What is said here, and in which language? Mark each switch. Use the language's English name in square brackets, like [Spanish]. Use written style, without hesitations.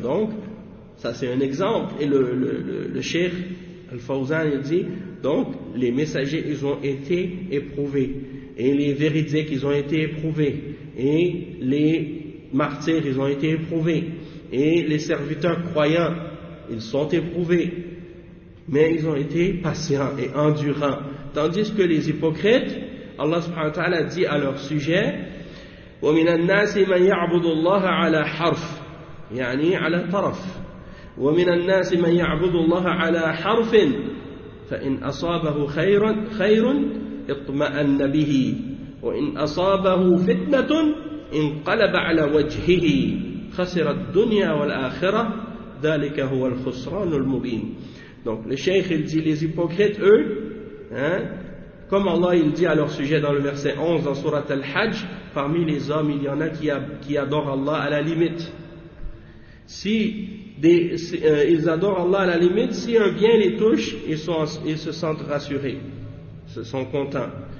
[French] Donc, ça c'est un exemple. Et le cheikh Al-Fawzan il dit, donc les messagers ils ont été éprouvés, et les véridiques ils ont été éprouvés, et les martyrs ils ont été éprouvés, et les serviteurs croyants ils sont éprouvés, mais ils ont été patients et endurants. Tandis que les hypocrites, Allah subhanahu wa ta'ala dit à leur sujet, [Arabic] وَمِنَ النَّاسِ مَنْ يَعْبُدُ اللَّهَ عَلَى حَرْفٍ يعني على طرف وَمِنَ النَّاسِ مَنْ يَعْبُدُ اللَّهَ عَلَى حَرْفٍ فَإِنْ أَصَابَهُ خَيْرٌ اطْمَأَنَّ بِهِ وَإِنْ أَصَابَهُ فِتْنَةٌ انْقَلَبَ عَلَى وَجْهِهِ خَسِرَ الدُّنْيَا وَالْآخِرَةِ ذَلِكَ هُوَ الْخُسْرَانُ الْمُبِينُ. [French] Donc le cheikh il dit, les hypocrites eux, hein, comme Allah il dit à leur sujet dans le verset 11 dans sourate Al-Hajj, parmi les hommes il y en a qui adorent Allah à la limite. Ils adorent Allah à la limite, si un bien les touche, ils se sentent rassurés, se sont contents.